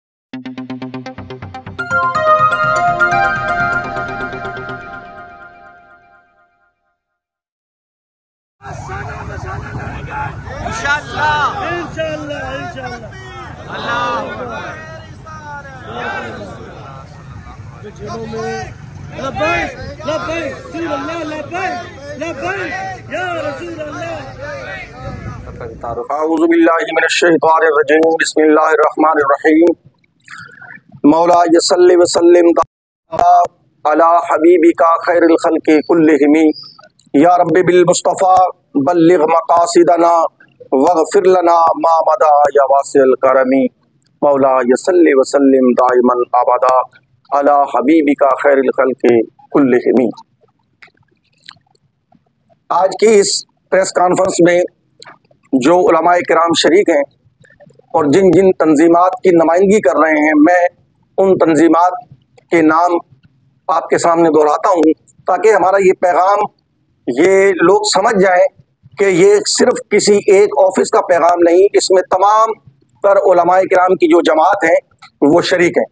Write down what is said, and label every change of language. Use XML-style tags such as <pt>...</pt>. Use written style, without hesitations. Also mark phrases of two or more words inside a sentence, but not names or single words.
<ar>إن شاء الله إن شاء الله إن شاء الله لبيك لبيك رسول الله لبيك لبيك يا رسول الله. أعوذ بالله من الشيطان الرجيم بسم الله الرحمن الرحيم. مولاي صل وسلم على حبيبك خير الخلق كلهم يا رب بالمصطفى بلغ مقاصدنا واغفر لنا ما مضى يا واسع الكرم. مولاي صل وسلم دائما أبدا على حبيبك خير الخلق كلهم.</ar> <ur>آج کی اس</ur> <en>press conference</en> <ur>میں جو علمائے کرام شریک ہیں اور جن جن تنظیمات کی نمائندگی کر رہے ہیں، میں ان تنظیمات کے نام آپ کے سامنے دہراتا ہوں تاکہ ہمارا یہ پیغام یہ لوگ سمجھ جائیں کہ یہ صرف کسی ایک آفس کا پیغام نہیں، اس میں تمام تر علمائے کرام کی جو جماعت ہیں وہ شریک ہیں.</ur>